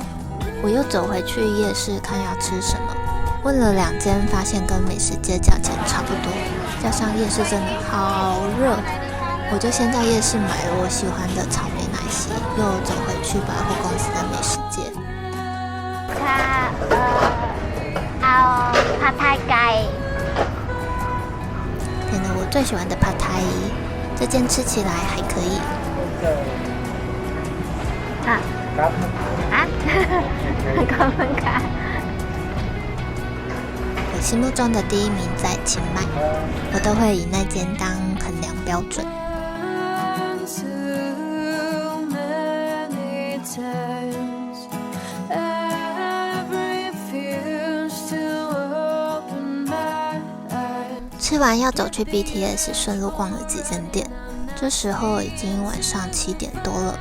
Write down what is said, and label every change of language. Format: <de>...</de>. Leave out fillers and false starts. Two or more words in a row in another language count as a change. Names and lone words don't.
<zh>我又走回去夜市看要吃什么，问了2间，发现跟美食街价钱差不多，加上夜市真的好热，我就先在夜市买了我喜欢的草莓奶昔，又走回去百货公司的美食街。</zh> <th>เอาผัดไทยไก่</th> <zh>点了我最喜欢的帕泰，这间吃起来还可以。</zh> <th>ขอบคุณค่ะ</th> <zh>我心目中的第1名在清迈，我都会以那间当衡量标准。吃完要走去 BTS， 顺路逛了几间店，这时候已经晚上7点多了。</zh>